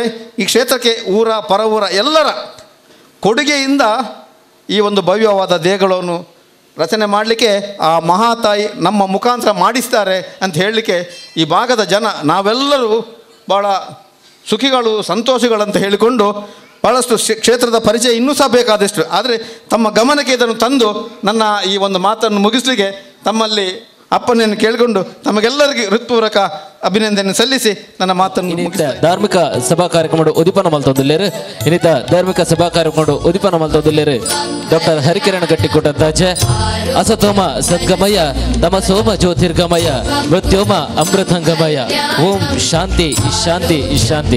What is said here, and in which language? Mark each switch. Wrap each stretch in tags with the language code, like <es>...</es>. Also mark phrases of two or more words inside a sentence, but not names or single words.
<kn>ಈ ಕ್ಷೇತ್ರಕ್ಕೆ ಊರ ಪರವೂರ ಎಲ್ಲರ ಕೊಡುಗೆಯಿಂದ ಈ ಒಂದು ಭವ್ಯವಾದ ದೇಗುಲವನ್ನು ರಚನೆ ಮಾಡಲಿಕ್ಕೆ ಆ ಮಹಾತಾಯಿ ನಮ್ಮ ಮುಖಾಂತರ ಮಾಡಿಸ್ತಾರೆ ಅಂತ ಹೇಳಲಿಕ್ಕೆ ಈ ಭಾಗದ ಜನ ನಾವೆಲ್ಲರೂ ಭಾಳ ಸುಖಿಗಳು, ಸಂತೋಷಗಳಂತ ಹೇಳಿಕೊಂಡು ಭಾಳಷ್ಟು ಕ್ಷೇತ್ರದ ಪರಿಚಯ ಇನ್ನೂ ಸಹ ಬೇಕಾದಷ್ಟು. ಆದರೆ ತಮ್ಮ ಗಮನಕ್ಕೆ ಇದನ್ನು ತಂದು ನನ್ನ ಈ ಒಂದು ಮಾತನ್ನು ಮುಗಿಸಲಿಕ್ಕೆ ತಮ್ಮಲ್ಲಿ ಅಪ್ಪನೆಯನ್ನು ಕೇಳಿಕೊಂಡು ತಮಗೆಲ್ಲರಿಗೂ ಹೃತ್ಪೂರ್ವಕ ಅಭಿನಂದನೆ ಸಲ್ಲಿಸಿ ನನ್ನ ಮಾತನ್ನು</kn> <tcy>ಧಾರ್ಮಿಕ ಸಭಾ ಕಾರ್ಯಕ್ರಮ ಉದಿಪನ ಮಲ್ತೊಂದಿಲ್ಲೇರು ಇನ್ನಿತ ಧಾರ್ಮಿಕ ಸಭಾ ಕಾರ್ಯಕ್ರಮ ಉದಿಪನ ಮಲ್ತೊಂದಿಲ್ಲೇರು ಡಾಕ್ಟರ್ ಹರಿಕಿರಣ ಗಟ್ಟಿಕೋಟಂತಾಚೆ</tcy> <sa>ಅಸತೋಮ ಸದ್ಗಮಯ ತಮಸೋಮ ಜ್ಯೋತಿರ್ಗಮಯ ಮೃತ್ಯೋಮ ಅಮೃತಂಗಮಯ ಓಂ ಶಾಂತಿ ಶಾಂತಿ ಶಾಂತಿ.</sa>